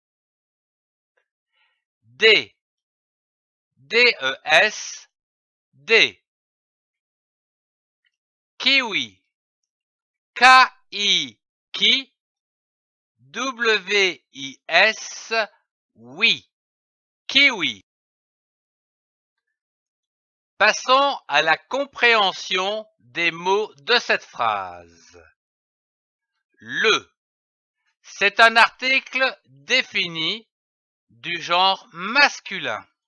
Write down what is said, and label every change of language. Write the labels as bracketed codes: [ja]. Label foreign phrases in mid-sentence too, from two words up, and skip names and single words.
[fr] D, D-E-S, D. Kiwi, K-I, qui, W-I-S, oui, kiwi. Passons à la compréhension des mots de cette phrase. Le, c'est un article défini du genre masculin.